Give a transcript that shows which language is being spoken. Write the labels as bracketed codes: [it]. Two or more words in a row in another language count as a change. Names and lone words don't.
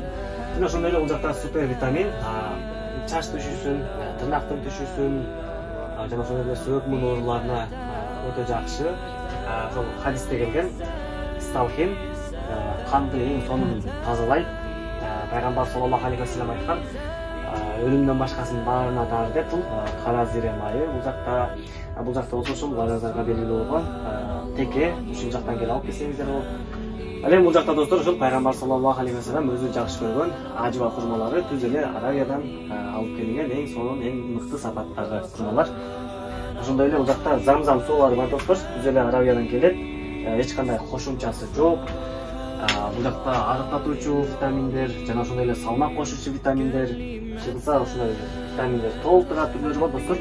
[ky] Жана ошондой эле бул жакта супер витамин, чач түшүүсүн, тырнактын түшүүсүн, жана ошондой эле сөөк муун ооруларына өтө жакшы. Ошол хадисте келген сталхин канды эң сонун тазалайт. Пайгамбар [ar] صلى الله عليه وسلم [ky] айткан, өлүмдөн башкасынын баарына дары деп бул кара зире майы. Бул жакта болсо ушул балдарга белгилүү болгон теке ушул жактан келип алып келсеңиздер болот. Ал эми бул жакта достор ушул пайгамбар [ar] صلى الله عليه وسلم [ky] өзү жакшы көргөн ажва курмалары түз эле Аравиядан алып келинген эң сонун, эң мыкты сапаттагы курмалар. Ошондой эле бул жакта замзам суулары бар достор, түз эле Аравиядан келет. Эч кандай кошумчасы жок. Бул жакта арыктатуучу витаминдер жана ошондой эле салмак кошуучу витаминдер, чыгылса ошондой витаминдер толтура түрлөрү бар достор.